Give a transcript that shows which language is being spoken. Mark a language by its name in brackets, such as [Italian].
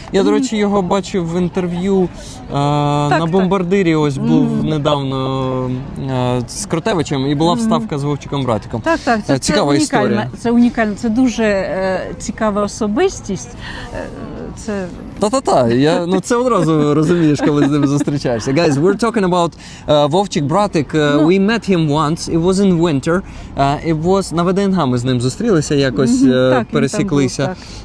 [Ukrainian] Я, до речі, його бачив в інтерв'ю на бомбардирі. Ось був недавно з Кротевичем, і була вставка з Вовчиком-братиком. Так. Це цікава історія. Це унікально. Це дуже цікава особистість. Це... Та-та-та. Це одразу розумієш, коли з ним зустрічаєшся. [English] Guys, we're talking about Вовчик-братик. We met him once. It was in winter. It was... [Ukrainian] На ВДНГ ми з ним зустрілися, якось пересіклися.